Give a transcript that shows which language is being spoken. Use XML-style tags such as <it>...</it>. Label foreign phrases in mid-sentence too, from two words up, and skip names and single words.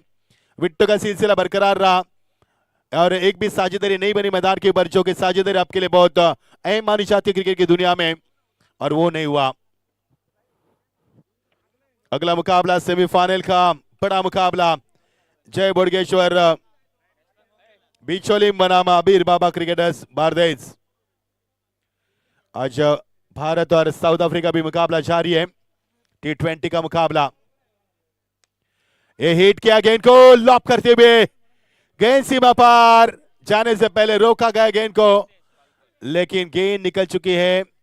<hi>विकेटों का सिलसिला बरकरार रहा और एक भी साझेदारी नहीं बनी मैदान के ऊपर, जो कि साझेदारी आपके लिए बहुत अहम मानी जाती है क्रिकेट की दुनिया में, और वो नहीं हुआ। अगला मुकाबला सेमीफाइनल का बड़ा मुकाबला जय बोडगेश्वर बिचोली बनामा अबीर बाबा क्रिकेटर्स बारदेज। आज भारत और साउथ अफ्रीका भी मुकाबला जारी है, T20 का मुकाबला। ये हिट किया गेंद को लॉप करते हुए, गेंद सीमा पार जाने से पहले रोका गया गेंद को, लेकिन गेंद निकल चुकी है।</hi>